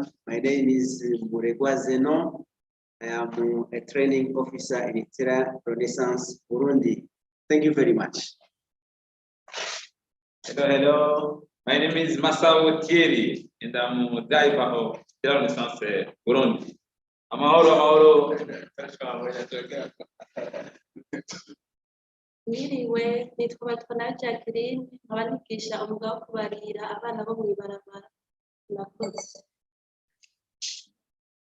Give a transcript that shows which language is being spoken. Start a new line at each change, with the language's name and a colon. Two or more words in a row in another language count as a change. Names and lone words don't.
English: My name is Muregwa Zeno. I am a training officer in Tera Renaissance, Burundi. Thank you very much. Hello. My name is Masao Thierry, and I'm a diver of Tera Renaissance, Burundi.
Rundi: Niriwe nitwa Batwana Jacqueline abandikisha umugabo kubarira abana bo mwibarabara.